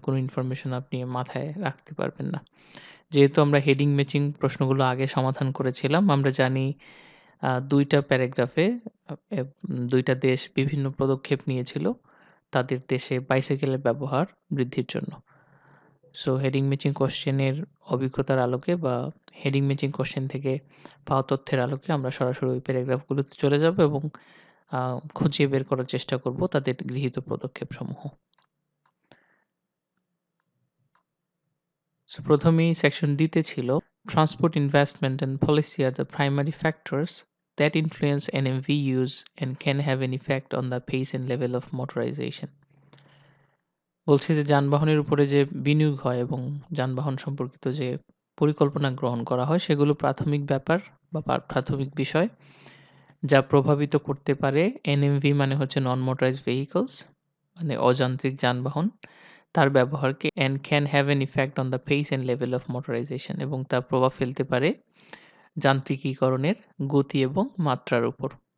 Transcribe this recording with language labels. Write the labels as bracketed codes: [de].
[bn] কোনো ইনফরমেশন আপনি মাথায় রাখতে পারবেন না। যেহেতু আমরা হেডিং ম্যাচিং প্রশ্নগুলো আগে সমাধান করেছিলাম আমরা জানি 2টা প্যারাগ্রাফে 2টা দেশ বিভিন্ন পদক্ষেপ নিয়েছিল তাদের দেশে বাইসাইকেলের ব্যবহার বৃদ্ধির জন্য। সো হেডিং ম্যাচিং কোশ্চেনের অভিজ্ঞতার আলোকে বা হেডিং ম্যাচিং কোশ্চেন থেকে পাওয়া তথ্যের আলোকে আমরা সরাসরি ওই প্যারাগ্রাফগুলোতে চলে যাব এবং খুঁজে বের করার চেষ্টা করব তাদের গৃহীত পদক্ষেপসমূহ। সো প্রথমেই সেকশন ডি তে ছিল [en] Transport investment and policy আর the primary factors that influence NMV use and can have an effect on the pace and level of motorization. [bn] বলছি যে যানবাহনের উপরে যে বিনিয়োগ হয় এবং যানবাহন সম্পর্কিত যে পরিকল্পনা গ্রহণ করা হয় সেগুলো প্রাথমিক ব্যাপার বা প্রাথমিক বিষয় যা প্রভাবিত করতে পারে এনএমভি মানে হচ্ছে নন মোটরাইজড ভেহিকলস মানে অযান্ত্রিক যানবাহন তার ব্যবহারকে [en] and can have an effect on the pace and level of motorization [bn] এবং তা প্রভাব ফেলতে পারে যান্ত্রিকীকরণের গতি এবং মাত্রার উপর।